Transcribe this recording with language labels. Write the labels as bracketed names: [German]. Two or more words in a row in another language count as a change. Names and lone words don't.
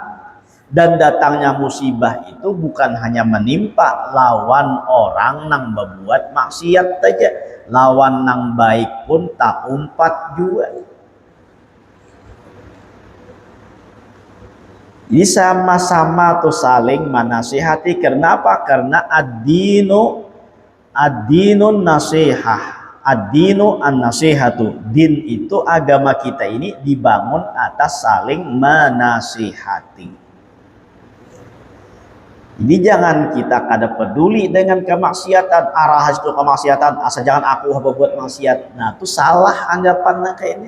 [Indonesian] Dan datangnya musibah itu bukan hanya menimpa lawan orang nang berbuat maksiat saja, [Banjar] lawan nang baik [Indonesian] pun tak umpat juga. Jadi sama-sama tuh saling menasihati. Kenapa? Karena [Arabic] ad-dinun nasihah. Ad-dinu an-nasihatu. [Indonesian] Din itu, agama kita ini dibangun atas saling menasihati. Jadi jangan kita kada peduli dengan kemaksiatan, arah itu kemaksiatan, asal jangan aku berbuat maksiat. Nah, itu salah anggapannya kayak ini.